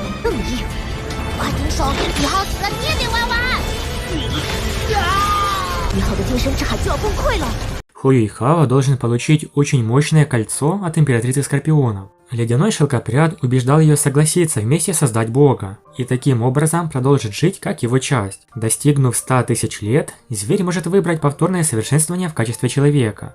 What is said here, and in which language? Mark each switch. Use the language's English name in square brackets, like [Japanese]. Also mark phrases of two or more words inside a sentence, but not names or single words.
[Chinese] 更硬。快停手！1号死了，你也得玩完。1号的精神之海就要崩溃了。 [Russian] Хуюйхао должен получить очень мощное кольцо от императрицы Скорпионов. Ледяной шелкопряд убеждал ее согласиться вместе создать бога, и таким образом продолжить жить как его часть. Достигнув 100 тысяч лет, зверь может выбрать повторное совершенствование в качестве человека.